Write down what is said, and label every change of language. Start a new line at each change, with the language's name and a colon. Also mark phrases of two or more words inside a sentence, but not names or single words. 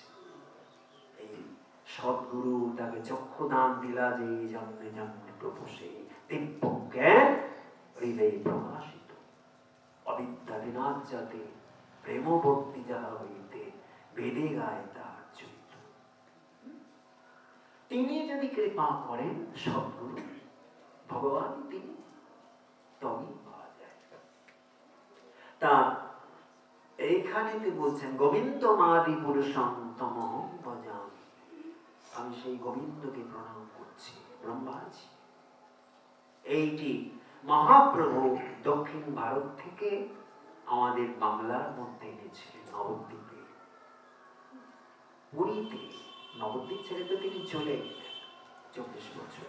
Bangla: এই সদ্গুরু তাকে চক্ষু দান দিলা, যে জন্মে জন্মে প্রভু সেই দিব্য জ্ঞান হৃদয়ে প্রকাশিত, অবিদ্যা বিনাশ যাতে প্রেম ভক্তি যাহা হইতে বেদে গায় তাহার চরিত। তিনি যদি কৃপা করেন সদ্গুরু ভগবান, তিনি তবেই পাওয়া যায়। তা এইখানেতে বলছেন
Sanskrit: গোবিন্দ মাদি পুরুষম তমহং ভজামি,
Bangla: আমি সেই গোবিন্দকে প্রণাম করছি, ব্রহ্মাজি। এইটি মহাপ্রভু দক্ষিণ ভারত থেকে আমাদের বাংলার মধ্যে এনেছিলেন, নবদ্বীপে, পুরীতে। নবদ্বীপ ছেড়ে তো তিনি চলে গেলেন 24 বছরে।